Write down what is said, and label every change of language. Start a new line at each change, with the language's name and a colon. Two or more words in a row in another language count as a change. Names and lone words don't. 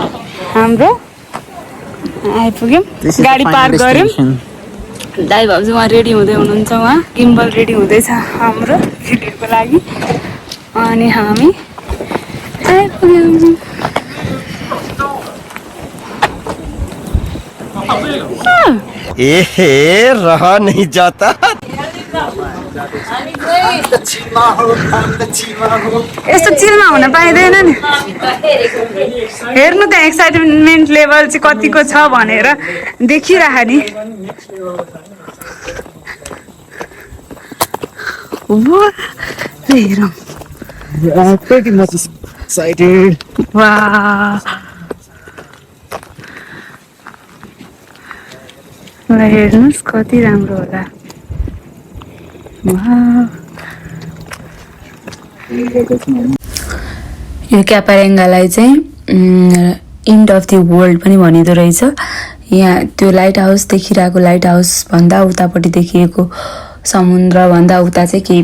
Nepali: हाम्रो आइपुग्यौँ गाडी पार्क गऱ्यौँ। दाइ भाउजू उहाँ रेडी हुँदै हुनुहुन्छ। उहाँ
English: gimbal ready
Nepali: हुँदैछ हाम्रो भिडियोको लागि अनि हामी आइपुग्यौँ।
Hindi: ए रहा नहीं जाता।
Nepali: हामी यस्तो चिलमा हुन पाइँदैन नि हेर्नु त
English: excitement level
Nepali: चाहिँ कतिको छ भनेर देखिराख नि हेरौँ
English: pretty much excited.
Nepali: वाह हेर्नुहोस् कति राम्रो होला यो क्यापारेङ्गालाई चाहिँ
English: end of the world
Nepali: पनि भनिँदो रहेछ यहाँ त्यो लाइट हाउस देखिरहेको लाइट हाउस भन्दा उतापट्टि देखिएको समुद्रभन्दा उता चाहिँ केही